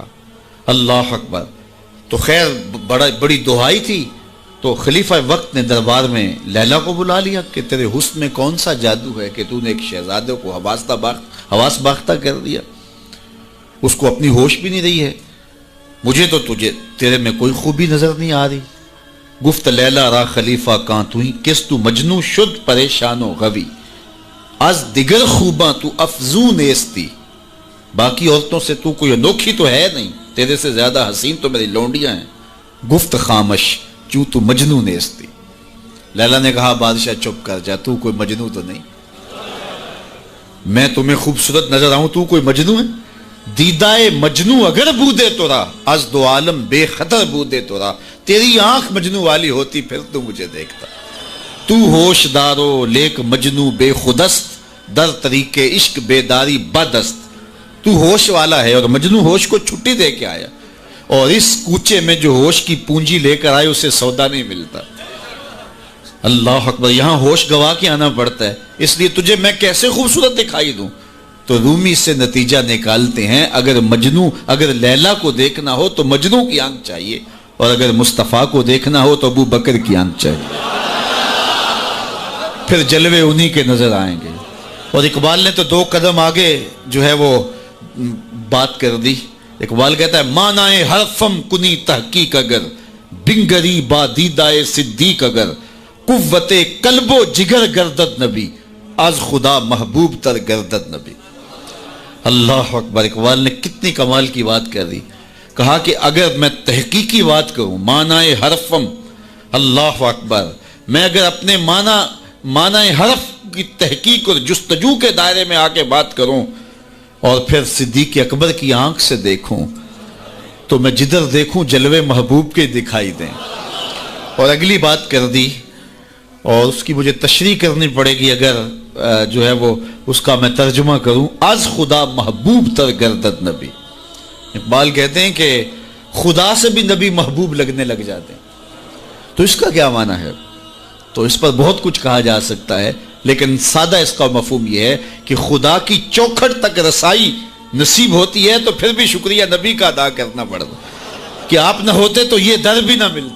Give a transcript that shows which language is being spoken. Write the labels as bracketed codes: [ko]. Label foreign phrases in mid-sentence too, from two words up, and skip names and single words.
[ar] اللہ اکبر. [ur] تو خیر بڑی دہائی تھی. تو خلیفہ وقت نے دربار میں لیلا کو بلا لیا کہ تیرے حسن میں کون سا جادو ہے کہ تو نے ایک شہزادے کو حواس باختہ کر دیا، اس کو اپنی ہوش بھی نہیں رہی ہے. مجھے تو تیرے میں کوئی خوبی نظر نہیں آ رہی. [fa] گفت لیلا را خلیفہ کان توئی، کس تو مجنو شد پریشان و غوی، از دیگر خوباں تو افزون نیستی. [ur] باقی عورتوں سے تو کوئی انوکھی تو ہے نہیں، تیرے سے زیادہ حسین تو میری لونڈیاں ہیں. [fa] گفت خامش چوں تو مجنو نیستی. [ur] لیلا نے کہا بادشاہ چپ کر جا، تو کوئی مجنو تو نہیں. میں تمہیں خوبصورت نظر آؤں، تو کوئی مجنو ہے؟ [fa] دیدائے مجنو اگر بودے تو را، از دو عالم بے خطر بودے تو را. [ur] تیری آنکھ مجنو والی ہوتی پھر تو مجھے دیکھتا. [fa] تو ہوش دارو لیک مجنو بے خودست، در طریق عشق بیداری بدست. [ur] تو ہوش والا ہے اور مجنو ہوش کو چھٹی دے کے آیا، اور اس کوچے میں جو ہوش کی پونجی لے کر آئے اسے سودا نہیں ملتا. [ar] اللہ اکبر. [ur] یہاں ہوش گوا کے آنا پڑتا ہے، اس لیے تجھے میں کیسے خوبصورت دکھائی دوں. تو رومی سے نتیجہ نکالتے ہیں اگر لیلا کو دیکھنا ہو تو مجنو کی آنکھ چاہیے، اور اگر مصطفیٰ کو دیکھنا ہو تو ابو بکر کی آنکھ چاہیے، پھر جلوے انہی کے نظر آئیں گے. اور اقبال نے تو 2 قدم آگے جو ہے وہ بات کر دی. اقبال کہتا ہے [fa] مانائے حرفم کنی تحقیق اگر، بنگری با دیدائے صدیق اگر، قوت قلب و جگر گردد نبی، از خدا محبوب تر گردد نبی. [ar] اللہ اکبر. [ur] اقبال نے کتنی کمال کی بات کر دی. کہا کہ اگر میں تحقیقی بات کروں، [fa] معنی حرفم، [ar] اللہ اکبر، [ur] میں اگر اپنے معنی حرف کی تحقیق اور جستجو کے دائرے میں آ کے بات کروں اور پھر صدیق اکبر کی آنکھ سے دیکھوں تو میں جدھر دیکھوں جلوے محبوب کے دکھائی دیں. اور اگلی بات کر دی، اور اس کی مجھے تشریح کرنی پڑے گی اگر جو ہے وہ اس کا میں ترجمہ کروں. [fa] از خدا محبوب تر گردد نبی. [ur] اقبال کہتے ہیں کہ خدا سے بھی نبی محبوب لگنے لگ جاتے ہیں. تو اس کا کیا معنی ہے؟ تو اس پر بہت کچھ کہا جا سکتا ہے، لیکن سادہ اس کا مفہوم یہ ہے کہ خدا کی چوکھٹ تک رسائی نصیب ہوتی ہے تو پھر بھی شکریہ نبی کا ادا کرنا پڑتا کہ آپ نہ ہوتے تو یہ در بھی نہ ملتا.